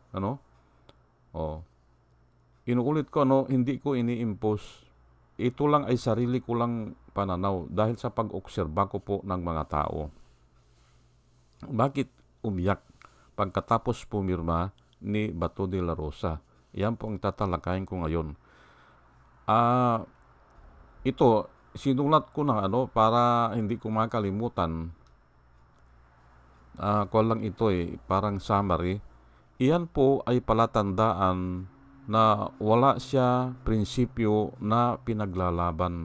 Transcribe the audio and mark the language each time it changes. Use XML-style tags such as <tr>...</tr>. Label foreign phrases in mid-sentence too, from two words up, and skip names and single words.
<tl>Inuulit ko, hindi ko ini-impose. Ito lang ay sarili ko lang pananaw dahil sa pag-obserba ko po ng mga tao. Bakit umiyak pagkatapos pumirma ni Bato de la Rosa? Yan po ang tatalakayin ko ngayon. Ito, sinulat ko na para hindi ko makalimutan. Lang ito parang summary. Iyan po ay palatandaan na wala siya prinsipyo na pinaglalaban.</tl>